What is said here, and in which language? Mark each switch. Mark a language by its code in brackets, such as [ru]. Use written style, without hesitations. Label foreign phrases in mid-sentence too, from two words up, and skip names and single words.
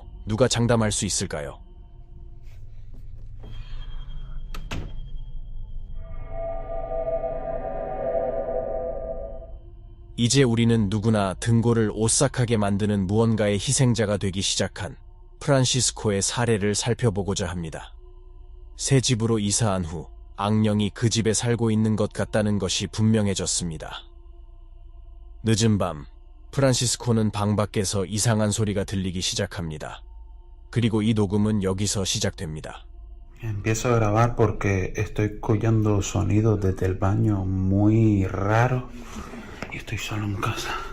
[ko] 누가 장담할 수 있을까요? 이제 우리는 누구나 등골을 오싹하게 만드는 무언가의 희생자가 되기 시작한 프란시스코의 사례를 살펴보고자 합니다. 새 집으로 이사한 후 악령이 그 집에 살고 있는 것 같다는 것이 분명해졌습니다. 늦은 밤, 프란시스코는 방 밖에서 이상한 소리가 들리기 시작합니다. 그리고 이 녹음은 여기서 시작됩니다. [es] Empiezo a grabar porque estoy escuchando sonidos desde el baño muy raros y estoy solo en casa.